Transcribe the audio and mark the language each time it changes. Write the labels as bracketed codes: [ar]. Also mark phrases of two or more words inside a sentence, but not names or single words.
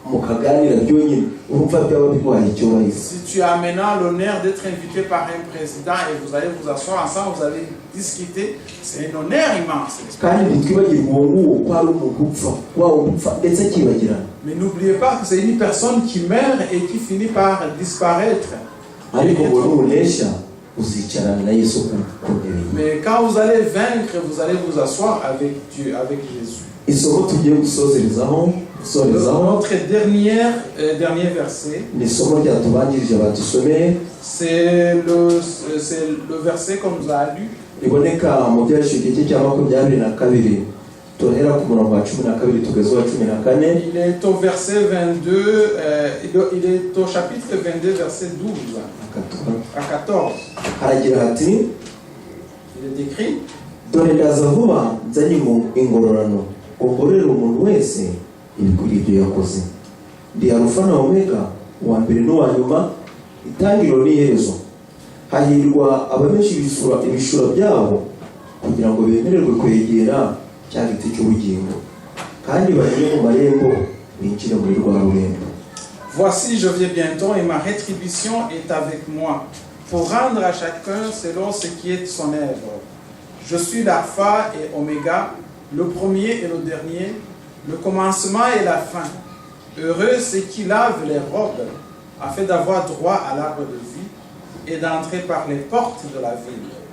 [rw] mwahaganira byonyine urumva byaba biguhaye icyubahiro. [fr] Si tu as maintenant l'honneur d'être invité par un président et vous allez vous asseoir ensemble, vous allez discuter, c'est un honneur immense. [rw] kandi ntitwibagirwe uwo nguwo ko hari umuntu upfa waba upfa ndetse akibagirana. [fr] Mais n'oubliez pas que c'est une personne qui meurt et qui finit par disparaître. [rw] ariko ngo nunesha uzicarana na Yesu ku ntebe. [fr] Mais quand vous allez vaincre, vous allez vous asseoir avec Dieu, avec Jésus. [rw] Isomo tugiye gusozerezaho [fr] Notre dernier verset, [rw] ni isomo ryatubanjirije badusomeye, [fr] c'est le verset qu'on nous a lu. [rw] iboneka mu byanditswe igice cya 22 tuhera ku murongo wa 12 tugeze wa 14. [fr] Il est au verset 22, il est au chapitre 22 verset 12 à 14. [rw] haragira hati, [fr] il est écrit, [rw] dore ndaza vuba nzanye ingororano ngororera umuntu wese ibikwiriye ibyo yakoze. Ndi Alpha na Omega, uwa mbere n'uwa nyuma, itangiriro n'iherezo. Hahirwa abamenshi ibishura byabo kugira ngo bemererwe kwegera cya giti cy'ubugingo kandi banyure mu marembo binjire muri rwa rurembo. [fr] Voici, je viens bientôt et ma rétribution est avec moi pour rendre à chacun selon ce qui est son œuvre. Je suis l'Alpha et Oméga, le premier et le dernier, le commencement et la fin. Heureux ceux qui lavent les robes, afin d'avoir droit à l'arbre de vie et d'entrer par les portes de la ville.